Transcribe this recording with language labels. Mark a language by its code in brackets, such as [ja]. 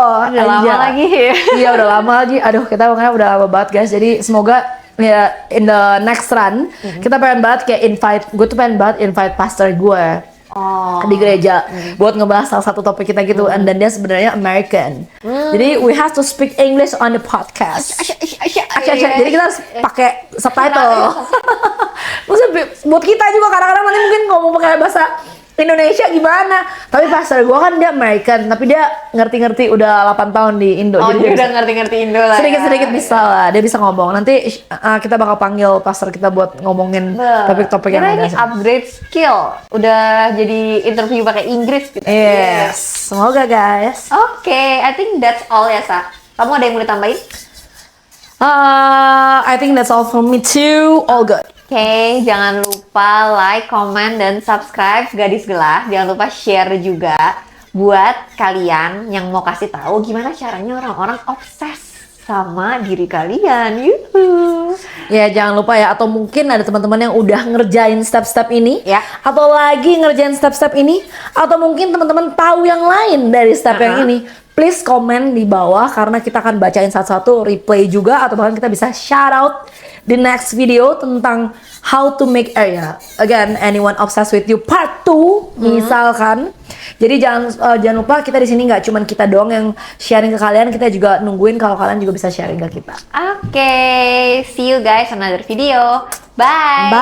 [id] Udah lama lagi. Iya udah lama lagi. Aduh kita makanya udah lama banget guys. Jadi semoga ya [en] in the next run [id] kita pengen banget kayak gue tuh pengen banget invite pastor gue di gereja buat ngebahas salah satu topik kita gitu. And dan dia sebenarnya American. [en] Jadi we have to speak English on the podcast. [id] Jadi kita harus pakai subtitle. Maksudnya buat kita juga kadang-kadang nanti mungkin ngomong pakai bahasa Indonesia gimana. Tapi pastor gue kan dia American, tapi dia ngerti-ngerti udah 8 tahun di Indo. Oh, jadi dia udah ngerti-ngerti Indo lah. Sedikit-sedikit bisa lah, dia bisa ngomong. Nanti kita bakal panggil pastor kita buat ngomongin topik-topik yang ini upgrade skill. Udah jadi interview pakai Inggris gitu. Yes, semoga guys. [en] Oke, I think that's all ya, Sa. [id] Kamu ada yang mau ditambahin? [en] I think that's all from me too. All good. [id] Oke, jangan lupa like, comment, dan subscribe Gadis Gelas. Jangan lupa share juga buat kalian yang mau kasih tahu gimana caranya orang-orang obses sama diri kalian. Yuhu. Ya jangan lupa ya, atau mungkin ada teman-teman yang udah ngerjain step-step ini Ya. atau lagi ngerjain step-step ini, atau mungkin teman-teman tahu yang lain dari step yang ini, please komen di bawah karena kita akan bacain satu-satu, replay juga, atau bahkan kita bisa shout out di next video tentang [en] how to make again anyone obsessed with you part 2 [id] misalkan. Jadi jangan lupa, kita di sini nggak cuman kita doang yang sharing ke kalian, kita juga nungguin kalau kalian juga bisa sharing ke kita. [en] Oke, see you guys on another video. Bye.